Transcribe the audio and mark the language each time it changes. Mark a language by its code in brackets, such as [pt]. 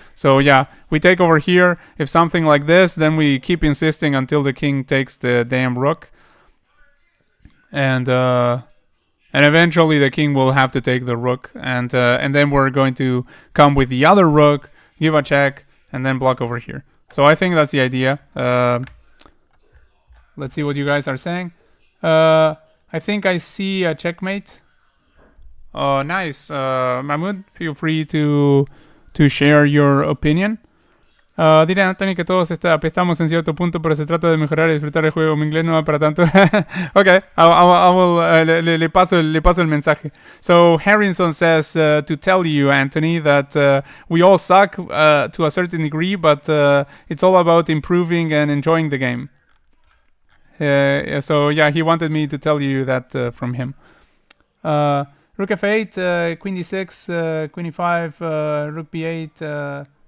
[en] So yeah, we take over here. If something like this, then we keep insisting until the king takes the damn rook, and eventually the king will have to take the rook, and then we're going to come with the other rook, give a check, and then block over here. So I think that's the idea. Let's see what you guys are saying. I think I see a checkmate. Nice. Mahmoud, feel free to share your opinion. [es] Diré Anthony que todos apestamos en cierto punto, pero se trata de mejorar y disfrutar el juego. Mi inglés no va para tanto. Okay, I will le paso el mensaje. [en] So Harrison says to tell you, Anthony, that we all suck to a certain degree, but it's all about improving and enjoying the game. So yeah, he wanted me to tell you that from him. Rook f8, queen d6, queen e5, rook b8.